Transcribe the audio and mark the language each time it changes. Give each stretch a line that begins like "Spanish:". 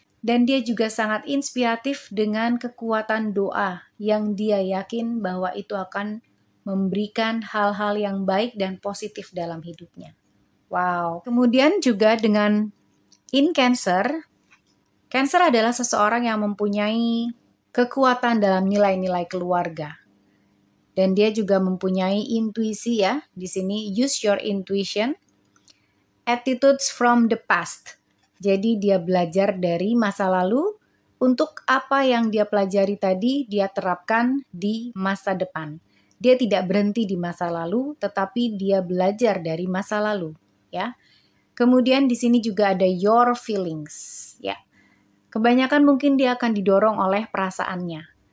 Indonesian: Dan dia juga sangat inspiratif dengan kekuatan doa yang dia yakin bahwa itu akan memberikan hal-hal yang baik dan positif dalam hidupnya. Wow. Kemudian juga dengan in Cancer, Cancer adalah seseorang yang mempunyai kekuatan dalam nilai-nilai keluarga. Dan dia juga mempunyai intuisi ya. Di sini
English: use your intuition. Attitudes from the past.
Indonesian: Jadi dia belajar dari masa lalu untuk apa yang dia pelajari tadi dia terapkan di masa depan. Dia tidak berhenti di masa lalu, tetapi dia belajar dari masa lalu, ya. Kemudian di sini juga ada
English: your feelings,
Indonesian: ya. Kebanyakan mungkin dia akan didorong oleh perasaannya.